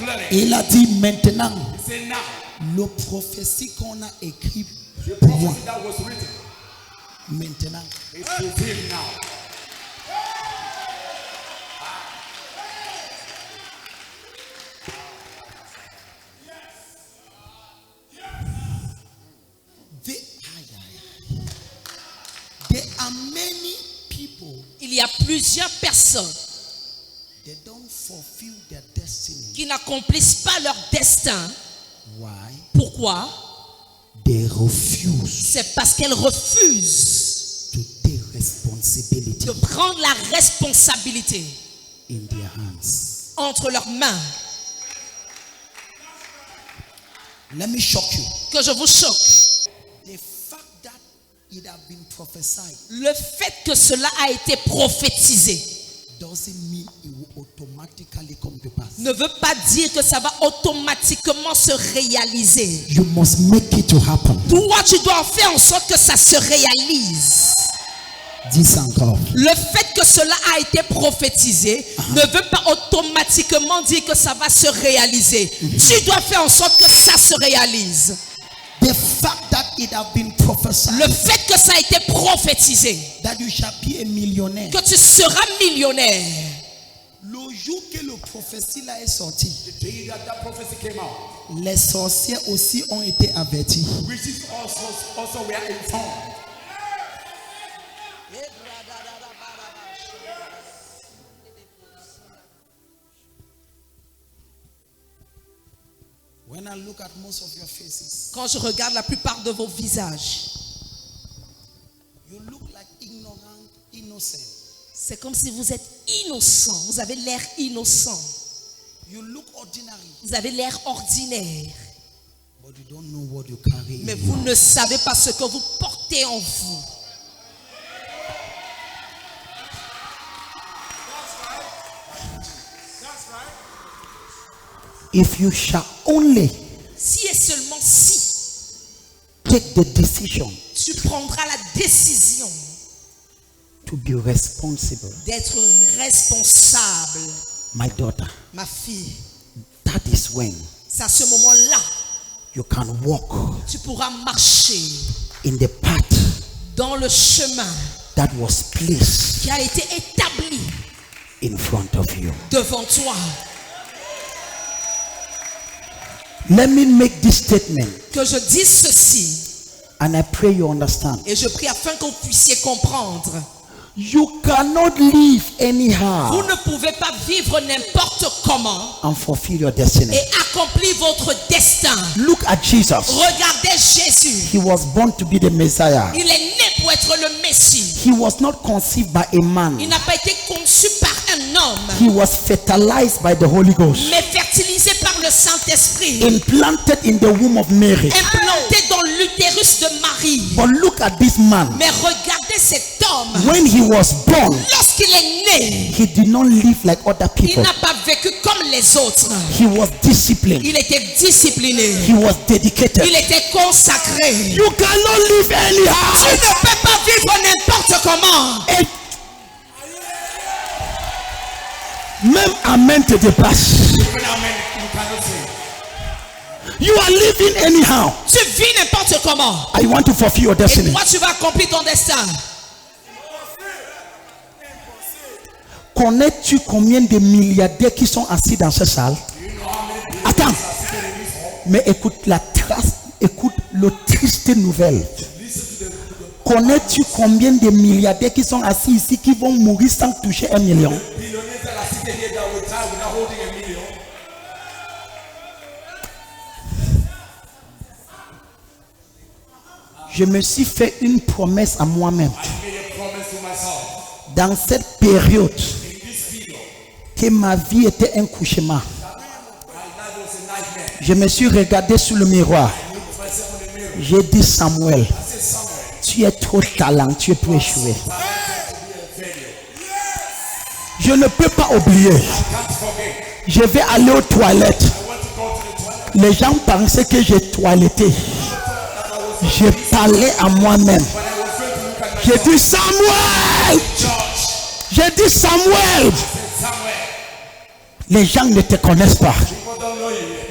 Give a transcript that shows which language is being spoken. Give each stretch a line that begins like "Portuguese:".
French: Il a dit maintenant, le prophétie qu'on a écrit pour moi, maintenant,
English: there are many people,
French: il y a plusieurs personnes
English: they don't fulfill their destiny.
French: qui n'accomplissent pas leur destin.
English: Why?
French: Pourquoi?
English: They refuse
French: C'est parce qu'elles refusent
English: to take responsibility
French: de prendre la responsabilité
English: in their hands.
French: entre leurs mains.
English: Let me shock you.
French: Que je vous choque.
English: The fact that it has been prophesied
French: Le fait que cela a été prophétisé
English: doesn't mean it will automatically come to pass.
French: ne veut pas dire que ça va automatiquement se réaliser.
English: You must make it to happen.
French: Toi, tu dois faire en sorte que ça se réalise. Dis encore. Le fait que cela a été prophétisé ne veut pas automatiquement dire que ça va se réaliser. Tu dois faire en sorte que ça se réalise.
English: The fact that it has been prophesied
French: Le fait que ça a été prophétisé,
English: that you shall be a millionaire.
French: que tu seras millionnaire. Le jour que le prophétie là est sorti,
English: The day that prophecy came out,
French: les sorciers aussi ont été avertis.
English: witches also were informed. When I look at most of your faces,
French: Quand je regarde la plupart de vos visages,
English: you look like ignorant, innocent.
French: c'est comme si vous êtes innocent. Vous avez l'air innocent.
English: You look ordinary,
French: Vous avez l'air ordinaire,
English: but you don't know what you carry.
French: mais vous ne savez pas ce que vous portez en vous.
English: If you shall only
French: Si et seulement si
English: take the decision
French: tu prendras la décision
English: to be responsible,
French: d'être responsable,
English: my daughter,
French: ma fille,
English: that is when
French: c'est à ce moment-là
English: you can walk
French: tu pourras marcher
English: in the path
French: dans le chemin
English: that was placed
French: qui a été établi
English: in front of you.
French: devant toi.
English: Let me make this statement,
French: Que je dise ceci,
English: and I pray you understand.
French: et je prie afin que vous puissiez comprendre.
English: You cannot live
French: Vous
English: anyhow
French: ne pouvez pas vivre n'importe comment
English: and fulfill your destiny.
French: et accomplir votre destin.
English: Look at Jesus.
French: Regardez Jésus.
English: He was born to be the Messiah.
French: Il est né pour être le Messie.
English: He was not conceived by a
French: Il
English: man.
French: n'a pas été conçu par un homme,
English: He was fertilized by the Holy Ghost,
French: mais fertilisé par le Saint-Esprit,
English: implanted in the womb of Mary.
French: implanté dans l'utérus de Marie.
English: But look at this man.
French: Mais regardez cet homme.
English: When he was born,
French: Lorsqu'il est né,
English: he did not live like other
French: il
English: people.
French: n'a pas vécu comme les autres.
English: He was disciplined.
French: Il était discipliné.
English: He was dedicated.
French: Il était consacré.
English: You cannot live
French: Tu
English: anyhow.
French: ne peux pas vivre n'importe comment. Et même amen te dépasse.
English: Even amen, you cannot say. You are living anyhow.
French: Tu vis n'importe comment.
English: I want to fulfill your
French: Et
English: destiny.
French: toi, tu vas accomplir ton destin. Connais-tu combien de milliardaires qui sont assis dans cette salle? Attends. Mais écoute la trace, écoute le triste nouvelle. Connais-tu combien de milliardaires qui sont assis ici qui vont mourir sans toucher 1 million?
English: Billionaires that are seated here that will die without holding $1 million.
French: Je me suis fait une promesse à moi-même.
English: I made a promise to myself.
French: Dans cette période,
English: In this period,
French: que ma vie était un cauchemar.
English: my life was a nightmare.
French: Je me suis regardé sous le miroir.
English: I looked myself in the mirror.
French: J'ai dit Samuel,
English: I said, Samuel,
French: tu es trop talentueux pour échouer.
English: talented to be a failure.
French: Je ne peux pas oublier.
English: Can't forget.
French: Je vais aller aux toilettes.
English: I want to go to the toilet.
French: Les gens pensaient que j'ai toiletté. Je parlais à moi-même.
English: When I was going to look at
French: J'ai dit Samuel.
English: church,
French: J'ai dit Samuel.
English: I said, Samuel,
French: Les gens ne te connaissent pas,
English: people don't know you yet.